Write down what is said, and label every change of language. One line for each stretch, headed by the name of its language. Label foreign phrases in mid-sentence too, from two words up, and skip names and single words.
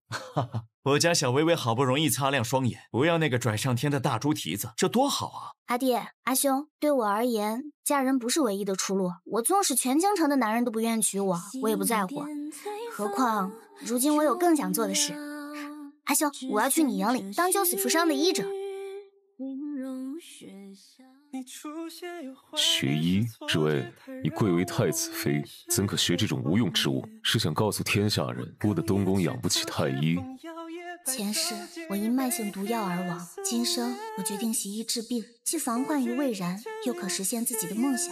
Chinese: 哈哈，我家小薇薇好不容易擦亮雙眼，不要那個拽上天的大豬蹄子，這多好啊！阿爹、阿兄，對我而言，嫁人不是唯一的出路。我縱使全京城的男人都不願娶我，我也不在乎。何況如今我有更想做的事。阿兄，我要去你營裡當救死扶傷的醫者。學醫？這位，你貴為太子妃，怎可學這種無用之物？是想告訴天下人，孤的東宮養不起太醫？前世我因慢性毒藥而亡，今生我決定習醫治病，既防患於未然，又可實現自己的夢想。